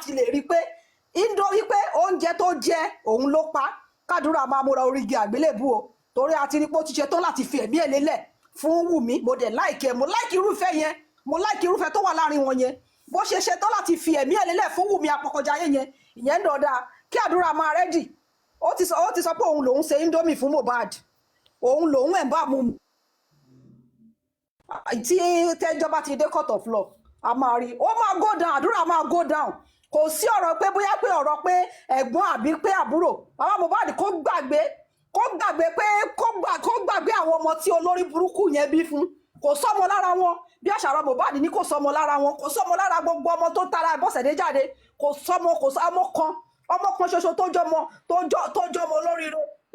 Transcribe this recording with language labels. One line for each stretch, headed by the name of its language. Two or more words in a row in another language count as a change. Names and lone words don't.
Yoruba: ti lè rí pé indomie pé oúnjẹ tó jẹ òun ló pa kádùrà máa múra orígi àgbélébù o torí a ti rí pé ó ti ṣe tán láti fi ẹ̀mí ẹ̀ lélẹ̀ fún Wùmí mo dẹ̀ láìkẹ́ mo láìkí irúfẹ́ yẹn mo láìkí irúfẹ́ tó wà láàrin wọn yẹn bó ṣe ṣe tán láti fi ẹ̀mí ẹ̀ lélẹ̀ fún Wùmí apọkọjayé yẹn ìyẹn ń dọ̀dà kí àdúrà máa rẹ́dì ó ti sọ pé òun lòún ṣe indomie fún Mohbad òun lòún ẹ̀ bá mu tí tẹ́jọba ti dé
English: court of law
Yoruba: a máa rí ó máa
English: go down
Yoruba: àdúrà máa
English: go down
Yoruba: kò sí ọ̀rọ̀ pé bóyá pé ọ̀rọ̀ pé ẹ̀gbọ́n àbí pé àbúrò bàbá Mohbad kó gbàgbé àwọn ọmọ tí olórí burúkú yẹn bí fún kò sọmọ lára wọn bí àṣàrò Mohbad ní kò sọmọ lára wọn kò sọmọ lára gbogbo ọmọ tó tara Abọ́sẹ̀dé jáde kò sọmọ ọmọ kan ṣoṣo tó jọmọ olóríire tó